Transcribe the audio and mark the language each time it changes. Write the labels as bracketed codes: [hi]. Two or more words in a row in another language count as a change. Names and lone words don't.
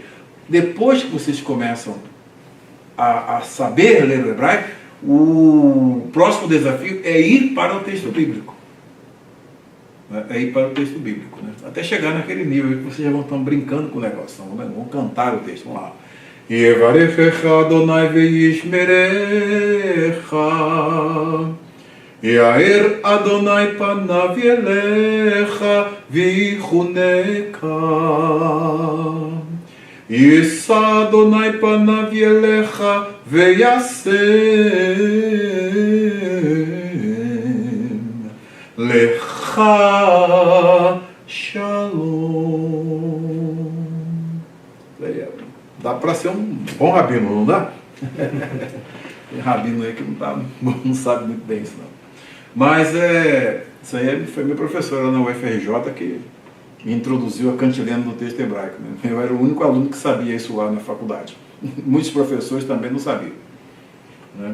[pt] Depois que vocês começam a saber ler o hebraico, o próximo desafio é ir para o texto bíblico. né, é ir para o texto bíblico, né? Até chegar naquele nível que vocês já vão brincando com o negócio, vão cantar o texto, vamos lá. [he] יברכך אדוני וישמרך יאר אדוני פניו אליך ויחנך ישא אדוני פניו אליך וישם לך שלום. [pt] Dá para ser um bom rabino, não dá? Tem rabino aí que não sabe muito bem isso, não. Mas isso aí foi minha professora na UFRJ que me introduziu a cantilena no texto hebraico, né? Eu era o único aluno que sabia isso lá na faculdade. Muitos professores também não sabiam, né?